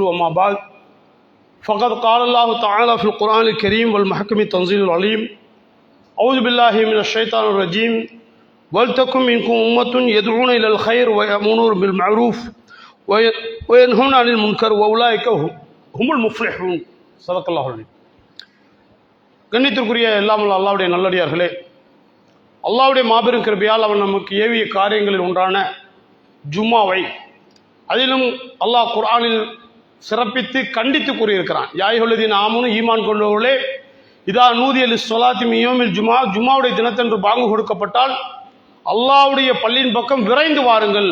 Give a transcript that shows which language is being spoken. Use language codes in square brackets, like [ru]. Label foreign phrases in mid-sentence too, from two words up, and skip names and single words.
[ar] أما بعد فقد قال الله تعالى في القرآن الكريم والمحكم التنزيل العليم: أعوذ بالله من الشيطان الرجيم ولتكن منكم أمة يدعون إلى الخير ويأمرون بالمعروف وينهون عن المنكر وأولئك هم المفلحون. صدق الله العظيم. [ta] கண்ணியத்திற்குரிய எல்லாம் அல்லாஹ்வுடைய நல்லடியார்களே, அல்லாஹ்வுடைய மாபெரும் கிருபையால் அவன் நமக்கு ஏவிய காரியங்களில் ஒன்றான ஜும்மாவை, அதிலும் அல்லாஹ் குர்ஆனில் சிறப்பித்து கண்டித்து கூறியிருக்கிறான். [ar] يا أيها الذين آمنوا, [ta] ஈமான் கொண்டவர்களே, [ar] إذا نودي للصلاة من يوم الجمعة, [ta] ஜும்மாவுடைய தினத்தன்று பாங்கு கொடுக்கப்பட்டால் அல்லாஹ்வுடைய பள்ளியின் பக்கம் விரைந்து வாருங்கள்.